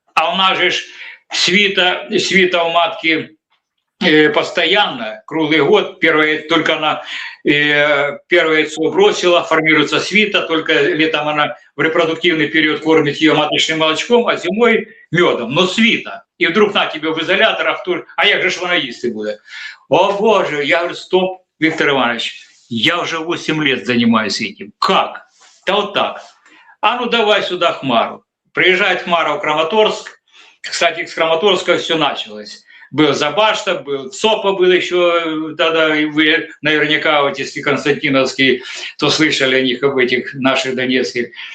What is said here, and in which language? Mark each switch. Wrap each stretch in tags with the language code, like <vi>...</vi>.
<ru>А у нас же свита у матки постоянно, круглый год, только она первое яйцо бросила, формируется свита, только летом она в репродуктивный период кормит ее маточным молочком, а зимой медом, но свита. И вдруг на тебе в изоляторах,</ru> <uk>а як же ж вона їсти буде?</uk> <ru>О боже, я говорю, стоп, Виктор Иванович, я уже 8 лет занимаюсь этим. Как? Да вот так. А ну давай сюда Хмару. Приезжает Хмара в Краматорск. Кстати, с Краматорска все началось. Был Забашта, был ЦОПа, был еще тогда, вы наверняка, вот если константиновские, то слышали о них, об этих наших донецких.</ru>